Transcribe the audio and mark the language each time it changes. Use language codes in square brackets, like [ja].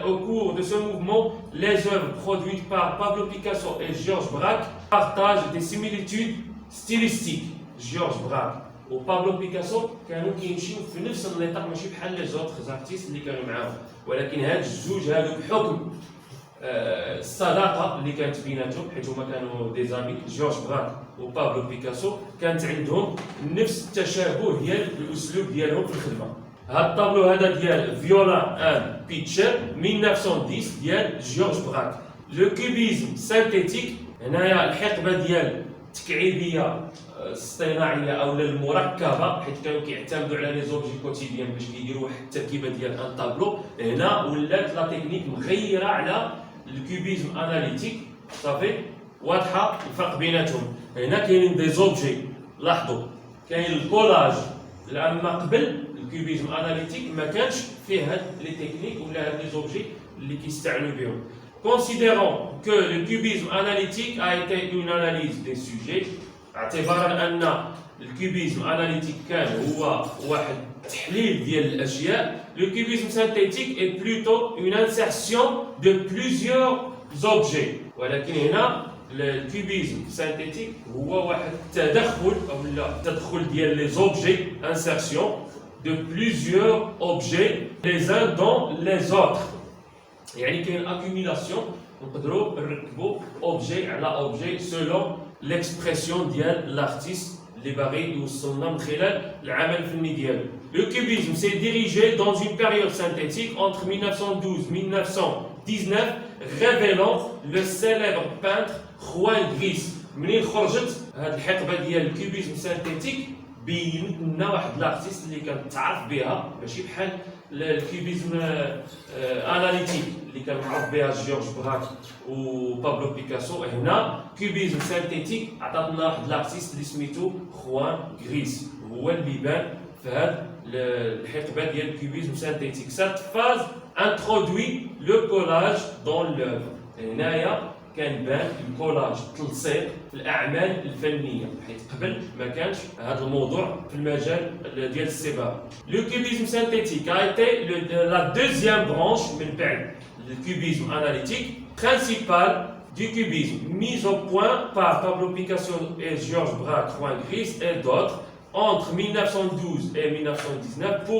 [fr] Au cours de ce mouvement, les œuvres produites par Pablo Picasso et Georges Braque partagent des similitudes stylistiques. [ar] Georges Braque و Pablo Picasso كانوا كيمشيو في نفس النطاق، ماشي بحال لي زوطخ ارتيست اللي كانوا معاهم، ولكن هاد الجوج هادو بحكم الصداقه اللي كانت بيناتهم حيت هما كانوا دي زامي. جورج براك وبابلو بيكاسو كانت عندهم نفس التشابه ديال الاسلوب ديالهم في الخدمه. هاد الطابلو هذا ديال فيولا ان بيتشر 1910 ديال جورج براك. لو كوبيزم سانتيتيك، هنايا الحقبه ديال التكعيبيه الاصطناعيه او المركبه، حيت كانوا كيعتمدوا على لي زوبجي كوتيديان باش كيديروا واحد التركيبه ديال ان طابلو. هنا ولات لا تكنيك مغيره على الكوبيزم اناليتيك. صافي واضحه الفرق بيناتهم. هنا كاينين دي زوبجي، لاحظوا كاين الكولاج، لان قبل الكوبيزم اناليتيك ما كانش فيه هاد لي تكنيك ولا هاد لي زوبجي اللي كيستعملوا بهم. [fr] Considérons que le cubisme analytique a été une analyse des sujets، [ar] اعتبارا ان الكوبيزم اناليتيك كان هو واحد التحليل ديال الاشياء. [fr] Le cubisme synthétique est plutôt une insertion de plusieurs objets، [ar] ولكن هنا الكوبيزم سانتيتيك هو واحد التدخل او لا تدخل ديال لي زوبجي، [fr] insertion de plusieurs objets les uns dans les autres. [ar] يعني كاين accumulation نقدروا نركبوا اوبجي على اوبجي سولون ليكسبرسيون ديال لارتيست اللي باغي يوصلنا من خلال العمل الفني ديالو. [fr] Le cubisme s'est dirigé dans une période synthétique entre 1912 et 1919 révélant le célèbre peintre Juan Gris. [ar] منين خرجت هذه الحقبه ديال الكوبيزم سانتيتيك بينت لنا واحد لارتيست اللي كان تعرف بها ماشي بحال الكوبيزم اناليتيك اللي كان معروف بها جورج براك وبابلو بيكاسو. هنا كوبيزم سانتيتيك عطاتنا واحد لارتيست اللي سميتو خوان غريس، هو اللي بان في هذه الحقبه ديال الكوبيزم سانتيتيك. [fr] سات فاز انترودوي لو كولاج دون لوفر. [ar] هنايا كان بان الكولاج تلصيق في الاعمال الفنيه، حيت قبل ما كانش هذا الموضوع في المجال ديال الصباغه. [fr] لو كوبيزم سانتيتيك a été la deuxième branche [ar] من بعد الكوبيزم اناليتيك [fr] principale du cubisme, mise au point par Pablo Picasso et Georges Braque, Juan Gris et d'autres entre 1912 et 1919.